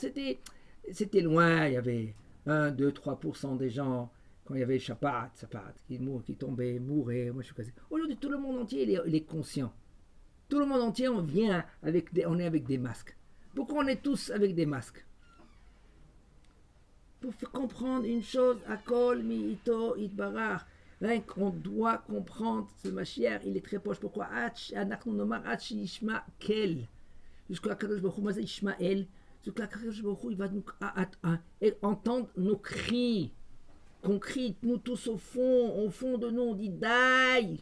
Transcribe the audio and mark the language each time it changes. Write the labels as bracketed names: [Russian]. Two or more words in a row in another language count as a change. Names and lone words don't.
[French] Avant, c'était C'était loin, il y avait 1, 2, 3% des gens, quand il y avait Shabbat, qui tombaient, mouraient. Moi, je suis quasi... Aujourd'hui, tout le monde entier, il est conscient. Tout le monde entier, on est avec des masques. Pourquoi on est tous avec des masques? Pour faire comprendre une chose, [Hebrew] הכל מאתו יתברך. [French] On doit comprendre ce Mashiach, il est très proche. Pourquoi? Jusqu'à [Hebrew] קדוש ברוך הוא, [French] Ishmael, jusqu'à [Hebrew] קדוש ברוך הוא, [French] il va nous entendre nos cris, qu'on crie, nous tous au fond de nous, on dit Daï.